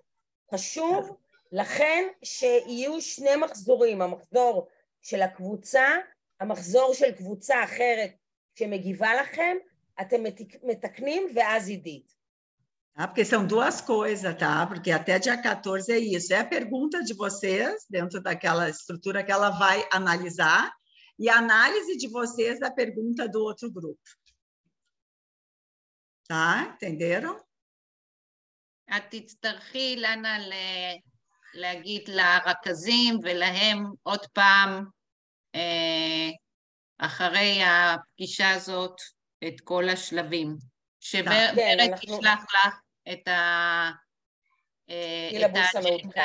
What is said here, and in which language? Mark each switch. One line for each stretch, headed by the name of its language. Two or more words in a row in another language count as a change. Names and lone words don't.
Hebrew: חשוב לכן שיהיו שני מחזורים, המחזור של הקבוצה, המחזור של קבוצה אחרת שמגיבה לכם, אתם מתקנים ואז עידית.
Portuguese: Porque são duas coisas, tá? Porque até dia 14 é isso. É a pergunta de vocês, dentro daquela estrutura que ela vai analisar, e a análise de vocês da pergunta do outro grupo. tá? Entenderam?
Hebrew: את תצטרכי, לנה, להגיד לרכזים ולהם עוד פעם, אחרי הפגישה הזאת, את כל השלבים. שברד ישלח לך את האג'נדה.